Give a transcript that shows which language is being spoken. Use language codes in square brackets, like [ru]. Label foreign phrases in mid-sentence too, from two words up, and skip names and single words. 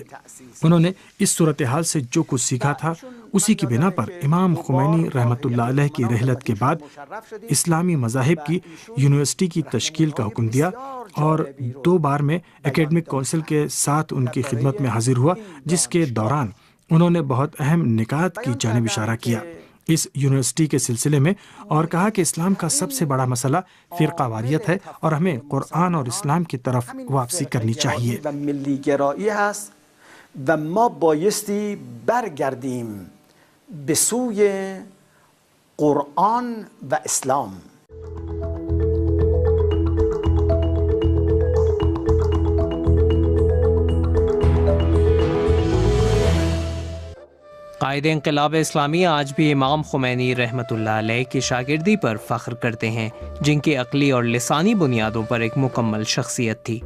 [ur] انہوں نے اس صورتحال سے جو کچھ سیکھا تھا اسی کی بنا پر امام خمینی [ar] رحمۃ اللہ علیہ [ur] کی رحلت کے بعد اسلامی مذاہب کی یونیورسٹی کی تشکیل کا حکم دیا اور 2 بار میں اکیڈمک کونسل کے ساتھ ان کی خدمت میں حاضر ہوا، جس کے دوران انہوں نے بہت اہم نکات کی جانب اشارہ کیا اس یونیورسٹی کے سلسلے میں، اور کہا کہ اسلام کا سب سے بڑا مسئلہ فرقہ واریت ہے اور ہمیں قرآن اور اسلام کی طرف واپسی کرنی چاہیے۔ [fa] و ما بایستی برگردیم به سوی قرآن و اسلام۔ [ur] قائد انقلاب اسلامی آج بھی امام خمینی [ar] رحمۃ اللہ علیہ [ur] کی شاگردی پر فخر کرتے ہیں، جن کی عقلی اور لسانی بنیادوں پر ایک مکمل شخصیت تھی۔